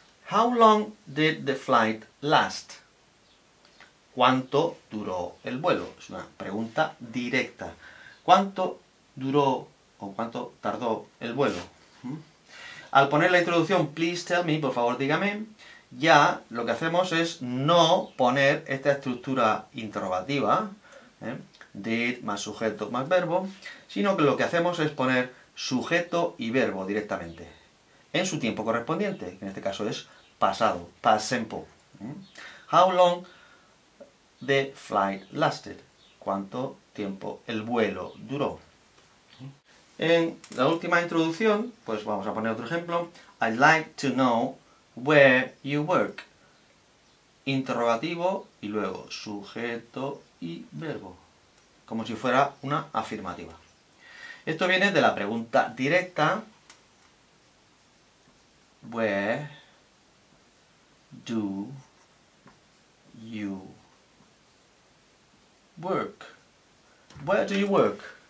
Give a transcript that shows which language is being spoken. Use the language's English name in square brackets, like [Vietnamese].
[English] How long did the flight last? [Spanish] ¿Cuánto duró el vuelo? Es una pregunta directa. ¿Cuánto duró o cuánto tardó el vuelo? Al poner la introducción, [English] please tell me, [Spanish] por favor dígame, ya lo que hacemos es no poner esta estructura interrogativa, Did más sujeto más verbo, sino que lo que hacemos es poner sujeto y verbo directamente en su tiempo correspondiente, que en este caso es pasado, past simple. [English] How long the flight lasted? [Spanish] ¿Cuánto tiempo el vuelo duró? En la última introducción, pues vamos a poner otro ejemplo. [English] I'd like to know where you work. [Spanish] Interrogativo y luego sujeto y verbo, como si fuera una afirmativa. Esto viene de la pregunta directa [English] Where do you work? Where do you work?